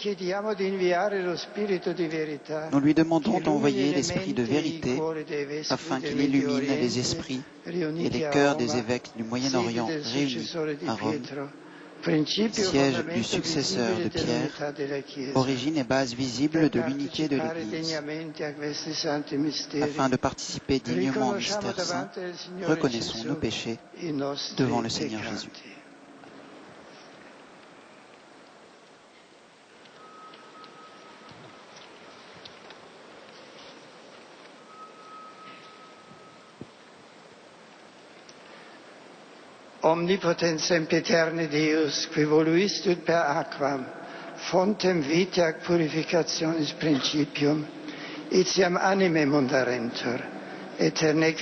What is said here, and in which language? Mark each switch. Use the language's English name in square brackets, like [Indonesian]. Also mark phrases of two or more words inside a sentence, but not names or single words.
[French] Nous lui demandons d'envoyer l'Esprit de vérité afin qu'il illumine les esprits et les cœurs des évêques du Moyen-Orient réunis à Rome, siège du successeur de Pierre, origine et base visible de l'unité de l'Église, afin de participer dignement au mystère saint, reconnaissons nos péchés devant le Seigneur Jésus. [Latin] Omnipotens sempiterne Deus, qui voluistud per aquam, fontem vitae ac purificationis principium, etiam anime mundarentur, eterneque